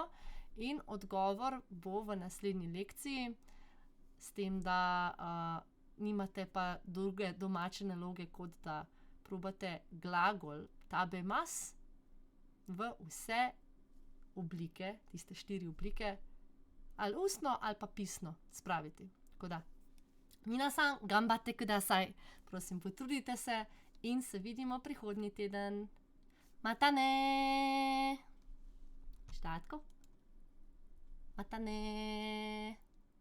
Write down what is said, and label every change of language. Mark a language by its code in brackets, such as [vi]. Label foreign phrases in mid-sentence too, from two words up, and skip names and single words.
[sl] In odgovor bo v naslednji lekciji, s tem, da nimate pa druge domače naloge, kot da probate glagol tabemas v vse oblike, tiste 4 oblike, ali ustno ali pa pisno spraviti. Tako da, [ja] 皆さん、頑張ってください. [sl] Prosim, potrudite se in se vidimo prihodnji teden. [ja] またね! Štatko? またね!